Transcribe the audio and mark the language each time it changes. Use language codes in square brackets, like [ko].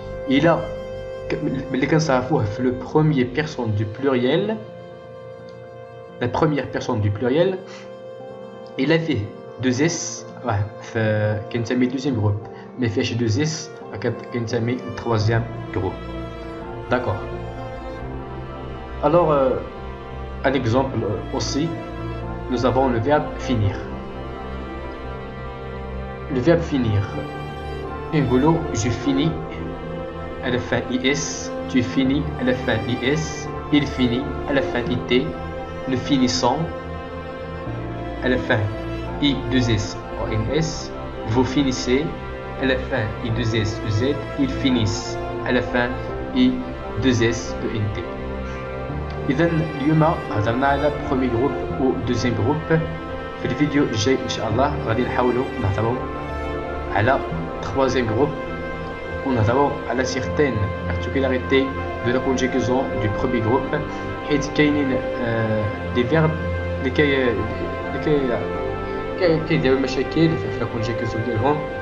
[ar] الى ملي كنصرفوه في لو بروميير بيرسون دو بلوريال، لا بروميير بيرسون دو بلوريال الى فيه دوز اس كينتمي دوزيام جروب، ما فيهش دوز اس كينتمي تروازيام جروب. داكور. [fr] Alors un exemple aussi, nous avons le verbe finir. Le verbe finir, نقولوا je finis à la fin is, tu finis à la fin is, il finit à la fin it, nous finissons à la fin i2s ons, vous finissez à la fin i2s z, ils finissent à la fin i2s ent. [ar] إذا اليوم هضرنا على برومي جروب و دوزيام جروب. في الفيديو الجاي إن شاء الله غادي نحاولوا نهضروا على troisième groupe ونهضروا على [fr] certaines particularités de la conjugaison du premier groupe، [ar] حيت كاينين دي فيرب اللي كيديروا مشاكل في لا conjugaison ديالهم.